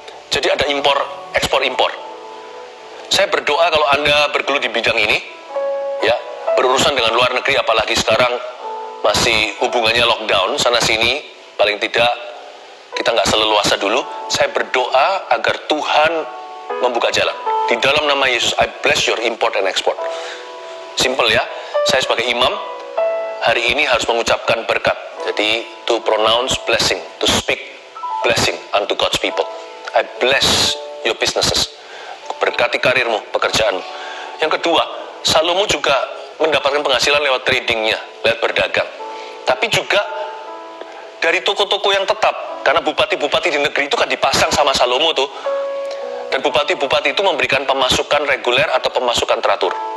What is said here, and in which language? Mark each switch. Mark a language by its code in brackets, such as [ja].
[id] Jadi ada impor, ekspor impor. Saya berdoa kalau Anda bergelut di bidang ini, ya, berurusan dengan luar negeri, apalagi sekarang masih hubungannya lockdown sana sini, paling tidak kita nggak seleluasa dulu. Saya berdoa agar Tuhan membuka jalan. Di dalam nama Yesus, [en] I bless your import and export. [id] Simple ya, saya sebagai imam hari ini harus mengucapkan berkat. Jadi [en] to pronounce blessing, to speak blessing unto God's people. I bless your businesses. [id] Berkati karirmu, pekerjaanmu. Yang kedua, Salomo juga mendapatkan penghasilan lewat tradingnya, lewat berdagang. Tapi juga dari toko-toko yang tetap. Karena bupati-bupati di negeri itu kan dipasang sama Salomo tuh. Dan bupati-bupati itu memberikan pemasukan reguler atau pemasukan teratur.